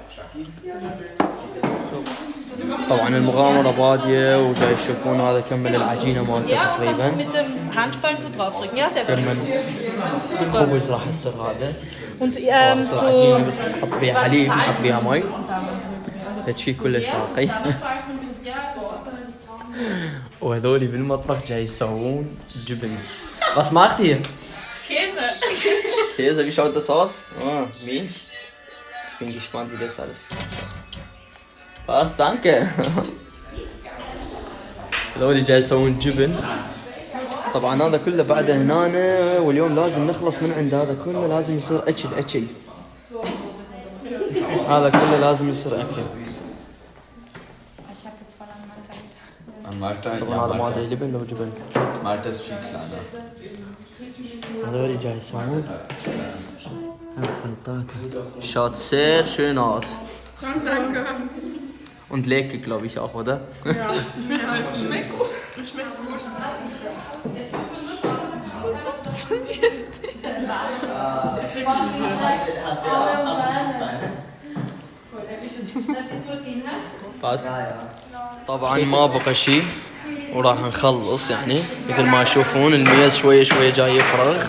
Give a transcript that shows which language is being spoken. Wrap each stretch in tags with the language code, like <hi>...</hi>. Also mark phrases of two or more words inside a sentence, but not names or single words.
<ar>طبعا المغامرة بادية وجاي تشوفون هذا كمل العجينة مالته</ar> <de>Ja, was</de> <ar>تقريبا.</ar> <de>mit dem Handballen so draufdrücken. Ja, sehr gut.</de> <ar>كمل الخبز راح يصير هذا.</ar> <de>Und</de> <ar>يصير</ar> <de>so</de> <ar>عجينة بس نحط بيها حليب نحط بيها مي. هالشي كلش راقي. وهذولي بالمطبخ جاي يسوون جبن.</ar> <de>Was macht ihr? Käse. Käse, wie schaut das aus? Oh, mies. Ich bin gespannt, wie das alles ist. Was? Danke.</de> <ar>هذول جاي يسوون جبن. طبعا هذا كله بعد هنا واليوم لازم نخلص من عند هذا كله لازم يصير أكل. هذا كله لازم يصير أكل.</ar> <de>An Malta,</de> <ar>طبعا هذا ما أدري لبن لو جبن.</ar> <de>Malta ist viel kleiner.</de> <ar>هذول جاي يسوون الخلطات.</ar> <de>Schaut sehr schön aus. Danke. Und lecker, glaube ich auch, oder? Ja, ich will es schmeckt gut. Schmeckt gut.</de> <ar>بس طبعا ما بقى شيء وراح نخلص يعني مثل ما تشوفون الميز شوي جاي يفرغ.</ar>